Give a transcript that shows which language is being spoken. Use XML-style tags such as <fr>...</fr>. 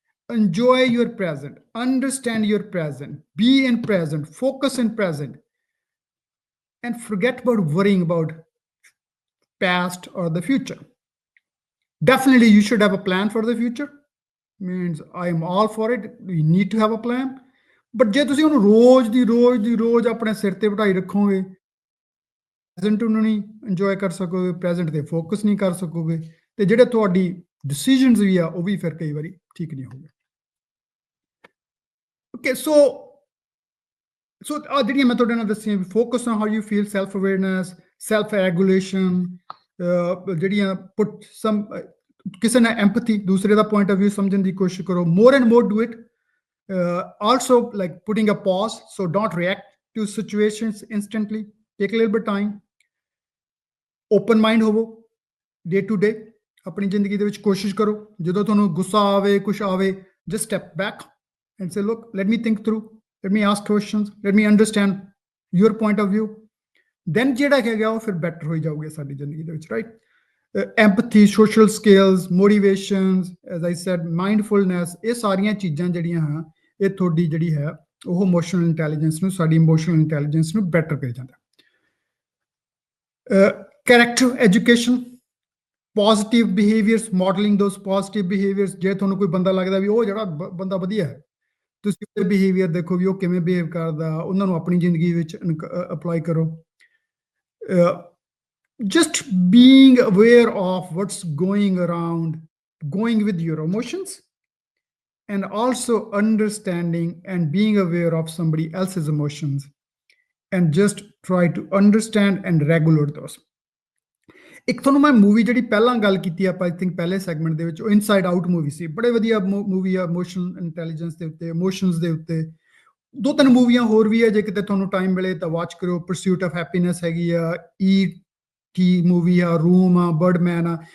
<en>Enjoy your present, understand your present, be in present, focus in present, and forget about worrying about past or the future। Definitely you should have a plan for the future, means I am all for it, we need to have a plan।</en> <pa>but ਜੇ ਤੁਸੀਂ ਉਹਨੂੰ ਰੋਜ਼ ਆਪਣੇ ਸਿਰ ਤੇ ਬਿਠਾਈ ਰੱਖੋਗੇ, present ਨੂੰ ਨਹੀਂ enjoy ਕਰ ਸਕੋਗੇ, ਪ੍ਰੈਜ਼ੈਂਟ ਤੇ ਫੋਕਸ ਨਹੀਂ ਕਰ ਸਕੋਗੇ, ਤੇ ਜਿਹੜੇ ਤੁਹਾਡੀ ਡਿਸੀਜਨਸ ਵੀ ਆ ਉਹ ਵੀ ਫਿਰ ਕਈ ਵਾਰੀ ਠੀਕ ਨਹੀਂ ਹੋਣਗੇ। ਓਕੇ, ਸੋ ਆ ਜਿਹੜੀਆਂ ਮੈਂ ਤੁਹਾਡੇ ਨਾਲ ਦੱਸੀਆਂ,</pa> <en>focus on how you feel,</en> <pa>self awareness, self regulation, ਜਿਹੜੀਆਂ ਪੁੱਟ ਸਮ ਕਿਸੇ ਨਾਲ ਐਮਪਥੀ, ਦੂਸਰੇ ਦਾ ਪੁਆਇੰਟ ਆਫ ਵਿਊ ਸਮਝਣ ਦੀ ਕੋਸ਼ਿਸ਼ ਕਰੋ,</pa> <en>More and more do it. Also like putting a pause, so don't react to situations instantly, take a little bit time, open mind</en> <pa>ਹੋਵੋ</pa> <en>Day to day.</en> <pa>ਆਪਣੀ ਜ਼ਿੰਦਗੀ ਦੇ ਵਿੱਚ ਕੋਸ਼ਿਸ਼ ਕਰੋ ਜਦੋਂ ਤੁਹਾਨੂੰ ਗੁੱਸਾ ਆਵੇ, ਕੁਛ ਆਵੇ,</pa> <en>just step back and say, look, let me think through, let me ask questions, let me understand your point of view,</en> <pa>then ਜਿਹੜਾ ਹੈਗਾ ਉਹ ਫਿਰ ਬੈਟਰ ਹੋਈ ਜਾਊਗੇ ਸਾਡੀ ਜ਼ਿੰਦਗੀ ਦੇ ਵਿੱਚ, right.</pa> <en>empathy, social skills, motivations, as I said, mindfulness,</en> <pa>ਇਹ ਸਾਰੀਆਂ ਚੀਜ਼ਾਂ ਜਿਹੜੀਆਂ ਹਾਂ ਇਹ ਤੁਹਾਡੀ ਜਿਹੜੀ ਹੈ ਉਹ ਇਮੋਸ਼ਨਲ ਇੰਟੈਲੀਜੈਂਸ ਨੂੰ, ਸਾਡੀ ਇਮੋਸ਼ਨਲ ਇੰਟੈਲੀਜੈਂਸ ਨੂੰ ਬੈਟਰ ਕਰੀ ਜਾਂਦਾ।</pa> <en>Character education, positive behaviours, modelling those positive behaviours.</en> <pa>ਜੇ ਤੁਹਾਨੂੰ ਕੋਈ ਬੰਦਾ ਲੱਗਦਾ ਵੀ ਉਹ ਜਿਹੜਾ ਬੰਦਾ ਵਧੀਆ ਹੈ, ਤੁਸੀਂ ਉਹਦੇ ਬਿਹੇਵੀਅਰ ਦੇਖੋ ਵੀ ਉਹ ਕਿਵੇਂ ਬਿਹੇਵ ਕਰਦਾ, ਉਹਨਾਂ ਨੂੰ ਆਪਣੀ ਜ਼ਿੰਦਗੀ ਵਿੱਚ ਅਪਲਾਈ ਕਰੋ।</pa> <en>just being aware of what's going around, going with your emotions, and also understanding and being aware of somebody else's emotions, and just try to understand and regulate those.</en> <pa>ਇੱਕ ਤੁਹਾਨੂੰ ਮੈਂ ਮੂਵੀ ਜਿਹੜੀ ਪਹਿਲਾਂ ਗੱਲ ਕੀਤੀ ਆਪਾਂ,</pa> <en>I think</en> <pa>ਪਹਿਲੇ segment ਦੇ ਵਿੱਚ, ਉਹ ਇਨਸਾਈਡ ਆਊਟ ਮੂਵੀ ਸੀ, ਬੜੇ ਵਧੀਆ ਮੂਵੀ ਆ ਇਮੋਸ਼ਨਲ ਇੰਟੈਲੀਜੈਂਸ ਦੇ ਉੱਤੇ, ਇਮੋਸ਼ਨਸ ਦੇ ਉੱਤੇ। ਦੋ ਤਿੰਨ ਮੂਵੀਆਂ ਹੋਰ ਵੀ ਆ, ਜੇ ਕਿਤੇ ਤੁਹਾਨੂੰ ਟਾਈਮ ਮਿਲੇ ਤਾਂ ਵਾਚ ਕਰਿਓ। ਪਰਸਿਊਟ ਆਫ ਹੈਪੀਨੈਸ ਹੈਗੀ ਆ, ਟੀ ਮੂਵੀ ਆ, ਰੂਮ ਆ, ਬਰਡਮੈਨ ਆ।</pa>